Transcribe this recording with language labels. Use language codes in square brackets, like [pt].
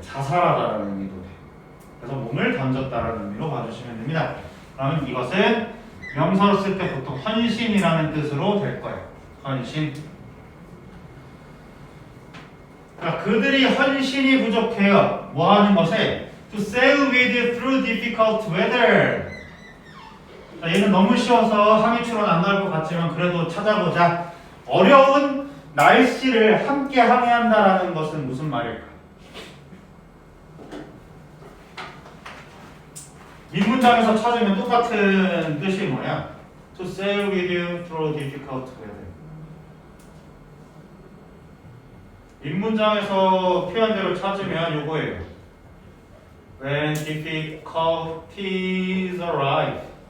[ko] 자살하다라는 의미도 돼. 그래서 몸을 던졌다라는 의미로 봐주시면 됩니다. 그러면 이것은 명사로 쓸 때 보통 헌신이라는 뜻으로 될 거예요. 헌신. 그러니까 그들이 헌신이 부족해요. 뭐 하는 것에? [en] To sail with you through difficult weather. [ko] 자, 얘는 너무 쉬워서 항의 추론 안 나올 것 같지만 그래도 찾아보자. 어려운 날씨를 함께 항해한다라는 것은 무슨 말일까? 윗문장에서 찾으면 똑같은 뜻이 뭐야? [en] To sail with you through difficult weather. [ko] 윗문장에서 표현대로 찾으면 요거예요. [en] When difficulties arise.